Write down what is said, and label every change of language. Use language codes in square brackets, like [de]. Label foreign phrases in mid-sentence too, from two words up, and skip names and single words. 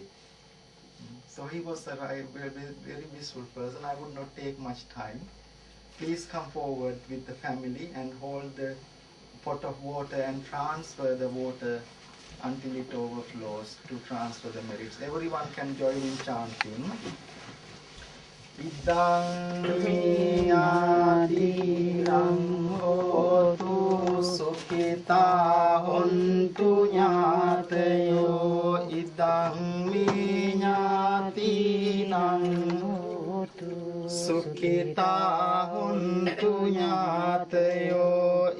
[en] So he was a very peaceful person. I would not take much time. Please come forward with the family and hold the pot of water and transfer the water until it overflows to transfer the merits. Everyone can join in chanting. [pi] Idang miyati rang hotu sukhita hontu nyatayo. Idang miyati rang hotu sukhita hontu nyatayo.